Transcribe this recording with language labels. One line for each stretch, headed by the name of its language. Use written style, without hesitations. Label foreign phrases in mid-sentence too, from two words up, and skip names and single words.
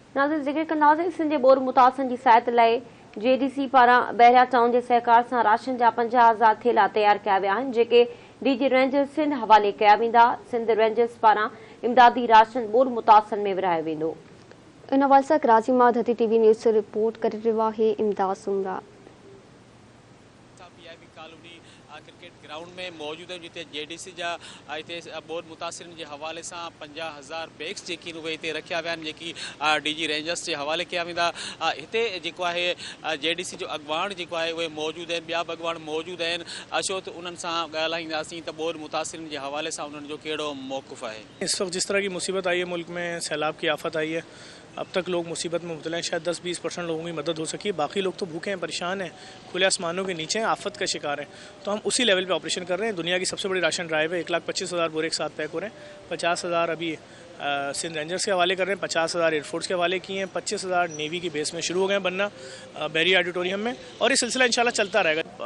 Sindhi: नाज़रीन ज़िक्र कंदासीं सिंध जे बोर मुतासिरनि जी सहायता लाइ JDC पारां बहरिया टाउन जे सहकार सां राशन जा 50,000 थेला तैयार कया विया आहिनि, जेके DG रेंजर्स सिंध हवाले कया वेंदा। सिंध रेंजर्स पारां इमदादी राशन बोर मुतासिरनि में विरहायो वेंदो। इन हवाले सां कराची मां धती TV न्यूज़ से रिपोर्ट करे रहियो आहे इमदाद सुमरा। कॉलोनी क्रिकेट ग्राउंड
Urdu: میں موجود ہے
Sindhi: जिते JDC जा इते बोर मुतासिरनि जे हवाले से 50,000 बैग्स जेकी उहे इते रखिया विया आहिनि, जेकी DG रेंजर्स के हवाले कया वेंदा। हिते जेको आहे JDC जो अॻवान जेको आहे उहे मौजूद आहिनि, ॿिया बि अॻवान मौजूद आहिनि। अचो त उन्हनि सां ॻाल्हाईंदासीं त बोर मुतासिरनि जे हवाले सां उन्हनि जो कहिड़ो मौक़िफ़ आहे।
Urdu: اس وقت جس طرح کی مصیبت آئی ہے، ملک میں سیلاب کی آفت آئی ہے، اب تک لوگ مصیبت میں مبتلا ہیں. شاید 10-20% لوگوں کی مدد ہو سکی ہے، باقی لوگ تو بھوکے ہیں، پریشان ہیں، کھلے آسمانوں کے نیچے ہیں، آفت کا شکار ہیں. تو ہم اسی لیول پہ آپریشن کر رہے ہیں۔ دنیا کی سب سے بڑی
English: ration drive
Urdu: ہے، 1,25,000 بورے ایک ساتھ پیک ہو رہے ہیں. 50,000 ابھی سندھ رینجرز کے حوالے کر رہے ہیں، 50,000 ایئرفورس کے حوالے کیے ہیں، 25,000 نیوی کی بیس میں شروع ہو گئے ہیں بننا بیری آڈیٹوریم میں، اور یہ سلسلہ ان شاء اللہ چلتا رہے گا.